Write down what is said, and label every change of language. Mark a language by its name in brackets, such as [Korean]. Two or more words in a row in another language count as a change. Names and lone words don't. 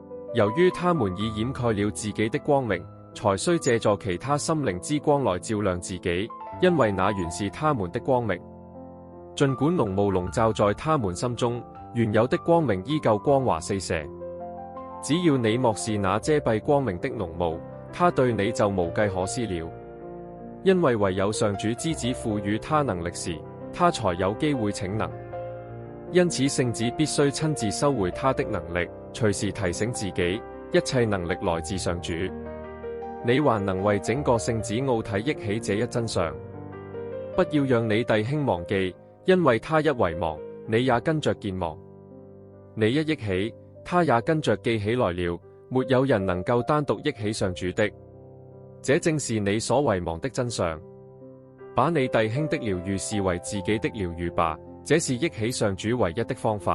[Chinese] 由於他們已掩蓋了自己的光明，才需借助其他心靈之光來照亮自己，因為那原是他們的光明。儘管濃霧籠罩在他們心中，原有的光明依舊光華四射。只要你漠視那遮蔽光明的濃霧，他對你就無計可施了。因為唯有上主之子賦予他能力時，他才有機會逞能。因此聖子必須親自收回他的能力，隨時提醒自己，一切能力來自上主。你還能為整個聖子奧體憶起這一真相。不要讓你弟兄忘記，因為他一遺忘，你也跟着健忘；你一憶起，他也跟着記起來了。沒有人能夠單獨憶起上主的，這正是你所遺忘的真相。把你弟兄的療癒視為自己的療癒吧，這是憶起上主唯一的方法。